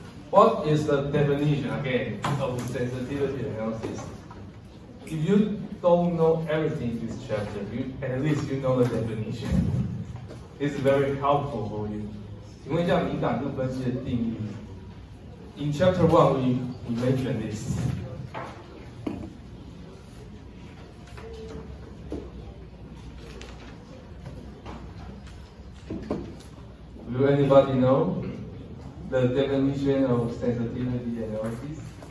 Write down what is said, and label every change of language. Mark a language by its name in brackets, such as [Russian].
[English] What is the definition again of sensitivity analysis? If you don't know everything in this chapter, at least you know the definition. It's very helpful for you. [Chinese] 请问一下敏感度分析的定义。 [English] In chapter 1, we mentioned this. Do anybody know the definition of sensitivity analysis?